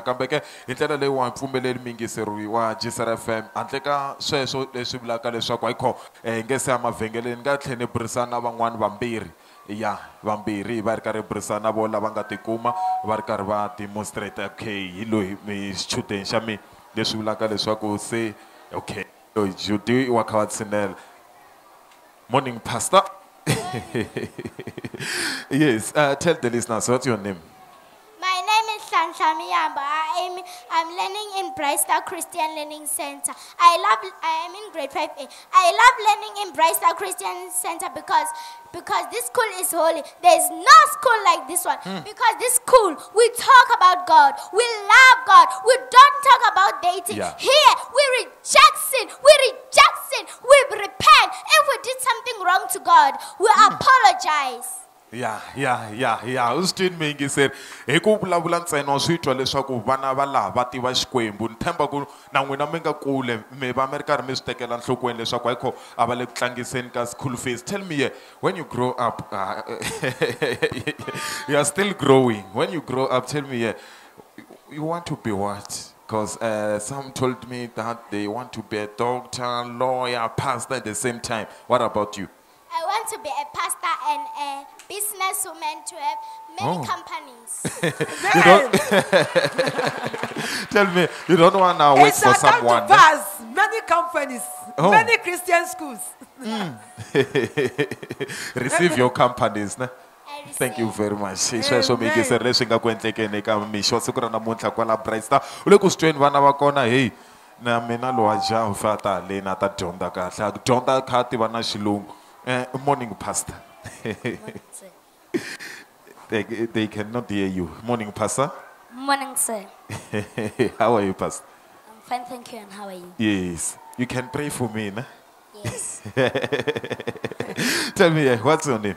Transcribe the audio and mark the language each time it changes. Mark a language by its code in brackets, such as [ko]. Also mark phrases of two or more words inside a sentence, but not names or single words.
[ts] kambe ke hi ndlela leyi wa mpfumeleli mingiseri wa Gisera FM handle ka sweswo leswi vulaka leswaku ayikho hi nge se ya mavhengeleni ni nga tlhela ni burisana na van'wani vambirhi ya vambirhi va ri karhi burisana na vona lava nga tikuma va ri karhi va demonstrate okay hi loyi xichudeni xa mina leswi vulaka leswaku se okay loyi Judy wa kha va tshinela [en] morning pastor. Yes, tell the listeners what's your name. My name is Shansha Miyamba. I'm learning in Bright Star Christian Learning Center. I am in grade 5A. I love learning in Bright Star Christian Center because this school is holy. There's no school like this one. Because this school, we talk about God. We love God. We don't talk about dating. Yeah. Here, we reject sin. We reject sin. We repent. If we did something wrong to God, we apologize. [ts] ya usitini mingiseri hi ku vulavula ntsena wa swi twa leswaku vana va laha va tiva Xikwembu ni tshemba ku na n'wina mi nga kule mi va mi ri karhi mi swi tekela nhlokweni leswaku ayikho a va le ku tlangiseni ka [en] school fees. Tell me here, when you grow up you are still growing. When you grow up, tell me here, you want to be what? Because some told me that they want to be a doctor, lawyer, pastor at the same time. What about you? I want to be a pastor and a businesswoman to have many companies. You don't tell me you don't want to wait It for shall come someone. to pass. Many companies, Oh. many Christian schools. Receive your companies. Ne? I receive. Thank you very much. [ts] Sweswo mingiseri leswi nga ku endlekeni eka mixo siku ra namuntlha kwala Bright Star u le ku swi tweni vana va kona hey na mina lowa jaha fata le na ta dyondza kahle a dyondza kha tiva na xilungu. [en] Morning pastor. They cannot hear you. Morning pastor. Morning, sir. How are you, pastor? I'm fine, thank you. And how are you? Yes. You can pray for me, ne? Yes. Tell me, what's your name?